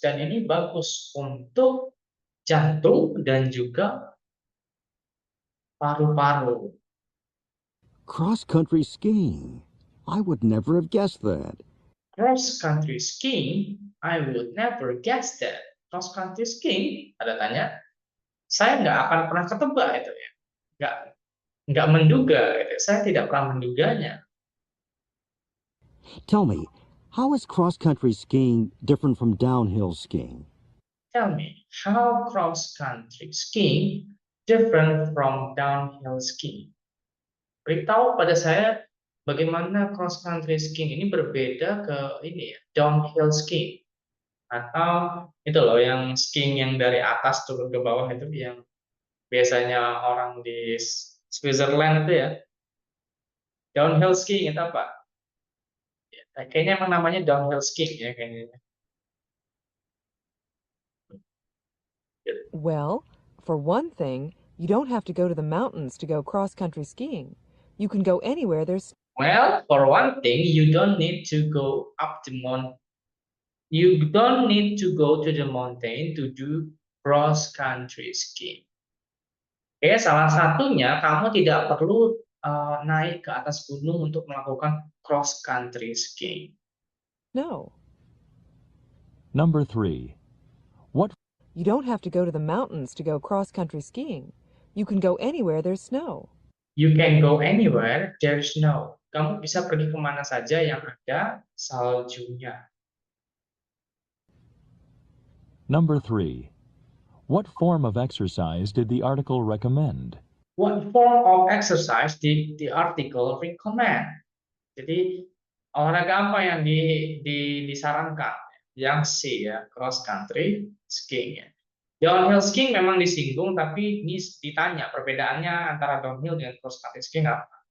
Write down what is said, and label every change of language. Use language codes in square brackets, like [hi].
[id] Dan ini bagus untuk jantung dan juga paru-paru. [en] Cross-country skiing. I would never have guessed that. Cross-country skiing, I would never guess that. [id] Cross-country skiing, ada tanya, saya nggak akan pernah ketebak itu ya. Nggak menduga, gitu. Saya tidak pernah menduganya. [en] Tell me, How is cross-country skiing different from downhill skiing? Tell me, how cross-country skiing different from downhill skiing? [id] Beritahu pada saya bagaimana cross-country skiing ini berbeda ke ini ya, downhill skiing. Atau itu loh yang skiing yang dari atas turun ke bawah itu yang biasanya orang di Switzerland itu ya. Downhill skiing itu apa? Ya, kayaknya emang namanya downhill skiing ya kayaknya. [en] Well, for one thing, you don't have to go to the mountains to go cross-country skiing. You can go anywhere there's Well, for one thing, you don't need to go up the mountain. You don't need to go to the mountain to do cross-country skiing. [id] Oke, salah satunya kamu tidak perlu naik ke atas gunung untuk melakukan cross-country skiing. [en] no. Number 3. What You don't have to go to the mountains to go cross-country skiing. You can go anywhere there's snow. You can go anywhere there's snow. [id] Kamu bisa pergi kemana saja yang ada saljunya. [en] Number 3. What form of exercise did the article recommend? What form of exercise did the article recommend? [id] Jadi olahraga apa yang disarankan? Yang C ya, cross country skiing ya. Downhill skiing memang disinggung, tapi ini ditanya perbedaannya antara downhill dengan cross country skiing apa?